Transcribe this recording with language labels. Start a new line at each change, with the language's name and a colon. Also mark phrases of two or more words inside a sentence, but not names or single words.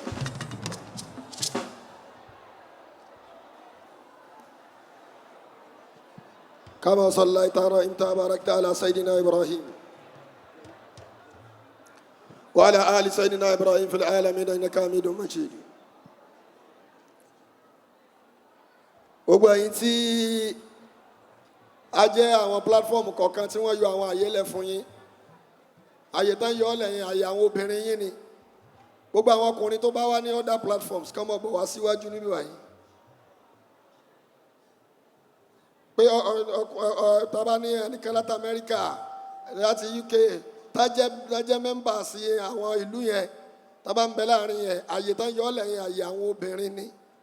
Arabic: كما صليت ورحمت وباركت على سيدنا إبراهيم وعلى آل سيدنا إبراهيم في العالمين إنك حميد مجيد.
Yoruba: gbogbo ẹ̀yin tí a jẹ́ àwọn pílátífọ́ọ̀mù kọ̀ọ̀kan tí wọ́n yọ àwọn àyè lẹ̀ fún yín, àyè tán yọ ọ́ lẹ́yìn àyè àwọn obìnrin yín ni. Gbogbo àwọn ọkùnrin tó bá wá ní
English: other platforms
Yoruba: kàn mọ́ bọ̀ wá síwájú níbí wáyé. Pé tàbá ní ẹnìkan láti Amẹ́ríkà láti UK tájẹ́ mẹ́mbà sí àwọn ìlú yẹn tàbá ń bẹ láàrin yẹn, àyè tán yọ ọ́ lẹ́yìn àyè àwọn obìnrin ni.